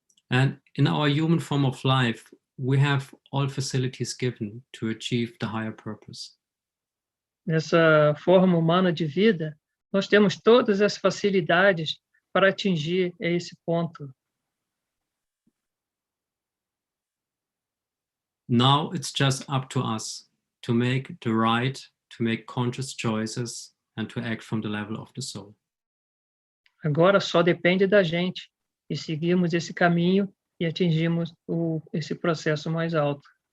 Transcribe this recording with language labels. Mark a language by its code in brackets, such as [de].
[en] And in our human form of life, we have all facilities given to achieve the higher purpose. [pt] Nessa forma humana de vida, nós temos todas as facilidades para atingir esse ponto. [en] Now it's just up to us to make the right, to make conscious choices, and to act from the level of the soul. [pt] Agora só depende da gente e seguirmos esse caminho e atingirmos esse processo mais alto.